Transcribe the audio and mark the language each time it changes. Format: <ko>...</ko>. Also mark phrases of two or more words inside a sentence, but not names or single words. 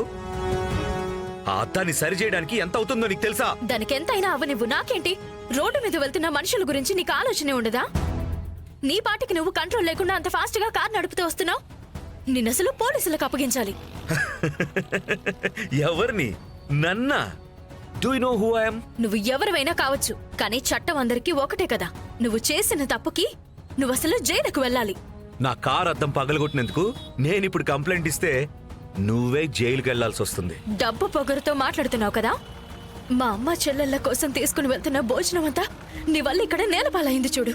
<te>ఆ అద్దాన్ని సరిచేయడానికి ఎంత అవుతుందో నీకు తెలుసా? దానికి ఎంతైనా అవనివ్వు, నాకేంటి? రోడ్డు మీద వెళ్తున్న మనుషుల గురించి నీకు ఆలోచనే ఉండదా? నీ పాటికి నువ్వు కంట్రోల్ లేకుండా అంత ఫాస్ట్ గా కార్ నడుపుతూ వస్తున్నావు. నిన్నసలు పోలీసులకు అప్పగించాలి. ఎవరిని? నన్నా?</te> <en>Do you know who I am?</en> <te>నువ్వు ఎవరివైనా కావచ్చు, కానీ చట్టం అందరికీ ఒకటే కదా. నువ్వు చేసిన తప్పుకి నువ్వసలు జైలుకు వెళ్ళాలి. నా కార్ అద్దం పగలగొట్టినందుకు నేనిప్పుడు కంప్లైంట్ ఇస్తే నువ్వే జైలుకి వెళ్లాల్సి వస్తుంది. డబ్బు పొగరుతో మాట్లాడుతున్నావు కదా. మా అమ్మ చెల్లెళ్ళ కోసం తీసుకుని వెళ్తున్న భోజనం అంతా నీ వల్ల ఇక్కడ నేలపాలైంది చూడు.</te>